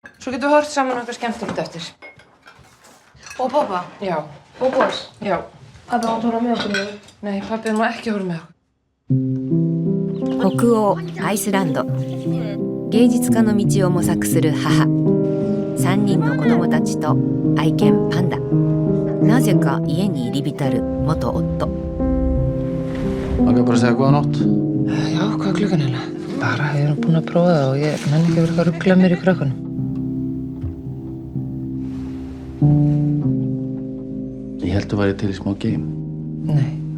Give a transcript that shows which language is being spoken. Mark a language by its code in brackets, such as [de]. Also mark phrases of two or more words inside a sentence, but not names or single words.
[is] Svo getum við hort saman okkar skemmtilegt eftir. Og pappa? Já. Og boss? Já. Pappi átt að horfa með okkur í þau? Nei, pappi má ekki horfa með okkur. [ja] 北欧アイスランド、芸術家の道を模索する母、3人の子供たちと愛犬パンダ、なぜか家に入り浸る元夫。 [is] Langar bara að segja góða nótt. Já, hvað er klukkan hérna? Bara, ég er búin að prófa það og ég nenni ekki að vera eitthvað að ruggla mér í krökkunum. Ég held að væri til í smá game. Nei.